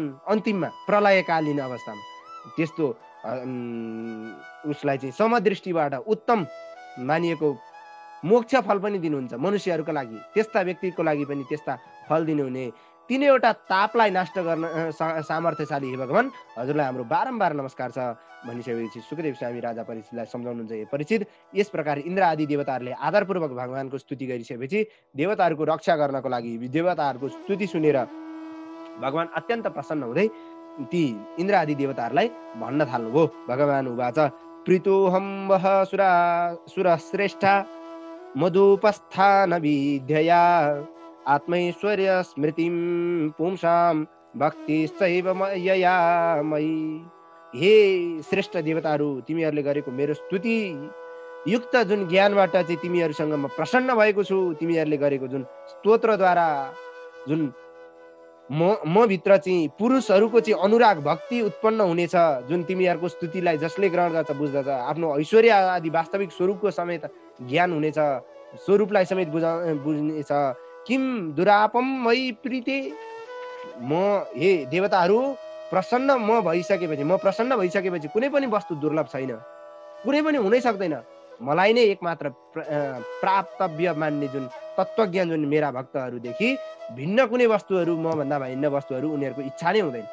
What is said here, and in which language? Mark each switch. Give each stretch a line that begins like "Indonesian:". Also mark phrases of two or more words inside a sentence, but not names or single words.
Nepali: अन्तिममा प्रलयकालीन अवस्थामा त्यस्तो उसलाई चाहिँ समदृष्टिबाट उत्तम मानिएको मोक्ष फल पनि दिनुहुन्छ मनुष्यहरूको लागि, त्यस्ता व्यक्तिको लागि पनि त्यस्ता फल दिनुहुने तीनैवटा तापलाई नष्ट गर्न सामर्थ्यशाली हे भगवान हजुरलाई हाम्रो बारम्बार नमस्कार छ भनिसकेपछि सुखदेव स्वामी राजा परीक्षितलाई सम्झाउनुहुन्छ। हे परीक्षित, यस प्रकार इन्द्र आदि देवताहरूले आदरपूर्वक भगवानको स्तुति गरिसकेपछि देवताहरूको रक्षा गर्नको लागि देवताहरूको स्तुति सुनेर भगवान अत्यन्त प्रसन्न हुँदै ती इन्द्र आदि देवताहरूलाई भन्न थाल्नुभयो।
Sanskrit: भगवान उवाच प्रीतोहम वह सुरश्रेष्ठा मधुपस्थान विद्यया आत्मैश्वर्य स्मृतिम पुंसाम भक्तिश्चैव मयया मयि।
Nepali: हे श्रेष्ठ देवताहरू, तिमीहरूले गरेको मेरो स्तुति युक्त जुन ज्ञानबाट चाहिँ तिमीहरूसँग म प्रसन्न भएको छु। तिमीहरूले गरेको जुन स्तोत्रद्वारा जुन म भित्र चाहिँ पुरुषहरूको चाहिँ अनुराग भक्ति उत्पन्न हुनेछ, जुन तिमीहरूको स्तुतिलाई जसले ग्रहण गर्छ बुझ्दछ, आफ्नो ऐश्वर्य आदि वास्तविक स्वरूपको समेत ज्ञान हुनेछ, स्वरूपलाई समेत बुझ्नेछ।
Sanskrit: किम दुरापम मयि प्रीते,
Nepali: म हे देवताहरू प्रसन्न म प्रसन्न भइसकेपछि कुनै पनि वस्तु दुर्लभ छैन, कुनै पनि हुनै सक्दैन। मलाई नै एकमात्र प्राप्तव्य मान्ने जुन तत्त्वज्ञान जुन मेरा भक्तहरूदेखि भिन्न कुनै वस्तुहरू, म भन्दा भिन्न वस्तुहरू उनीहरूको इच्छा नै हुँदैन।